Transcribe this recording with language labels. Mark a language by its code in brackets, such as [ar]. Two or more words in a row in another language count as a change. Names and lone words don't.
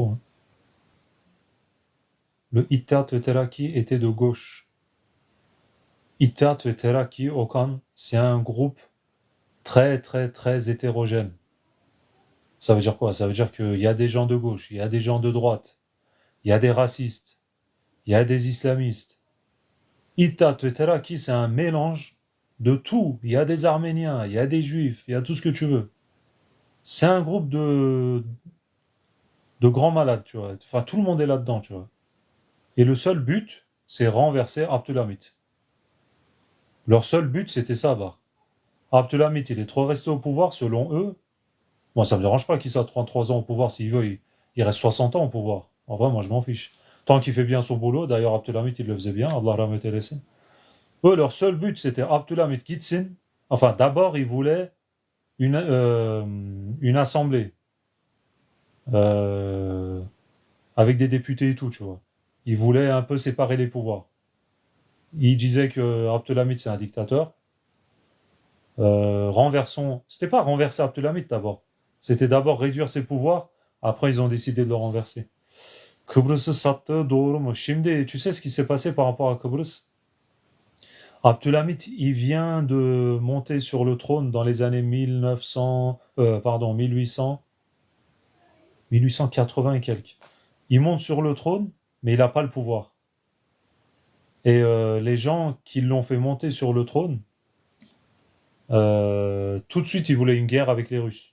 [fr] Hein. Le İttihat ve Terakki était de gauche. İttihat ve Terakki, Okan, c'est un groupe très très très hétérogène. Ça veut dire quoi? Ça veut dire qu'il y a des gens de gauche, il y a des gens de droite, il y a des racistes, il y a des islamistes. İttihat ve Terakki, c'est un mélange de tout. Il y a des Arméniens, il y a des Juifs, il y a tout ce que tu veux. C'est un groupe de grands malades, tu vois. Enfin, tout le monde est là-dedans, tu vois. Et le seul but, c'est renverser Abdülhamit. Leur seul but, c'était ça, Bar. Abdülhamit, il est trop resté au pouvoir, selon eux. Moi, ça me dérange pas qu'il soit 33 ans au pouvoir. S'il veut, il reste 60 ans au pouvoir. En vrai, moi, je m'en fiche. Tant qu'il fait bien son boulot, d'ailleurs, Abdülhamit, il le faisait bien, [tr] Allah rahmet eylesin. [fr] Eux, leur seul but, c'était Abdülhamit gitsin. Enfin, d'abord, ils voulaient une assemblée euh, avec des députés et tout, tu vois. Ils voulaient un peu séparer les pouvoirs. Ils disaient que Abdülhamit, c'est un dictateur. Renversons. C'était pas renverser Abdülhamit d'abord. C'était d'abord réduire ses pouvoirs. Après, ils ont décidé de le renverser. [tr] Kıbrıs'ı sattığı doğru mu? Şimdi, [fr] tu sais ce qui s'est passé par rapport à Kıbrıs? Abdülhamit, il vient de monter sur le trône dans les années 1900, pardon, 1800, 1880 et quelques. Il monte sur le trône, mais il n'a pas le pouvoir. Et les gens qui l'ont fait monter sur le trône, tout de suite, ils voulaient une guerre avec les Russes.